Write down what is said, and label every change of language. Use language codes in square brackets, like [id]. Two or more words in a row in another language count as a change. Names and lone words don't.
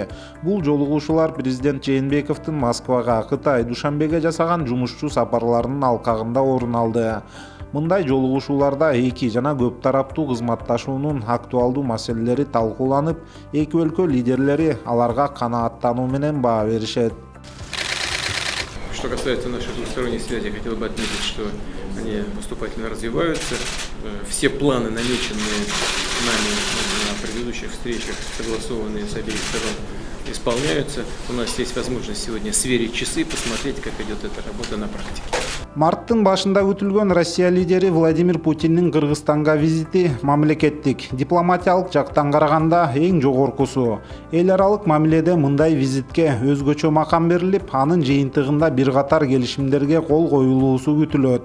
[ky] Бул жолугушуулар президент Жээнбековдун Москвага, Кытай, Душанбеге жасаган жумушчу сапарларынын алкагында орун алды. Мындай жолугушууларда эки жана көп тараптуу кызматташуунун актуалдуу маселелери талкууланып, эки өлкө лидерлери аларга канааттануу менен баа беришет. [ru] Что касается наших двусторонних связей, хотел бы отметить, что они поступательно развиваются. Все планы, намеченные нами на предыдущих встречах, согласованные с обеих сторон, исполняются. У нас есть возможность сегодня сверить часы, посмотреть, как идет эта работа на практике. [ky] Марттын башында өтүлгөн Россия лидери Владимир Путиндин Кыргызстанга визити мамлекеттик, дипломатиялык жактан караганда эң жогоркусу. Эл аралык мамиледе мындай визитке өзгөчө макам берилип, анын жыйынтыгында бир катар келишимдерге кол коюлуусу күтүлөт.